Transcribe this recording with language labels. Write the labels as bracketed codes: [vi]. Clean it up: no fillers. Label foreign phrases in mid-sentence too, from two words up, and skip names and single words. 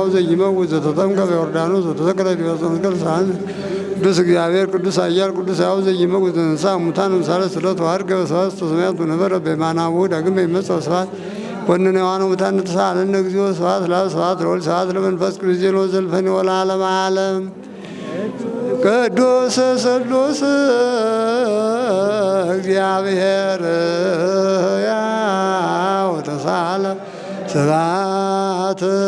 [gez] ዘኢይመውት ዘተጠምቀ በዮርዳኖስ ዘተሰቀለ በዕፀ መስቀል ሳለን ቅዱስ እግዚአብሔር ቅዱስ ኃያል ቅዱስ ሕያው ዘኢይመውት ዘተንሥአ እሙታን እምሳልስት ዕለት ወዐርገ በሰባስቱ ሰማያት ወነበረ በየማናሁ ዳግም ይመጽእ በስብሐት ወነነ ሕያዋን ሙታን ተሳሃለን እግዚኦ ስብሐት ለአብ ስብሐት ለወልድ ስብሐት ለመንፈስ ቅዱስ ዘለፈኒ ወለዓለመ ዓለም ቅዱስ ስሉስ እግዚአብሔር ያው ተሳለ ስብሐት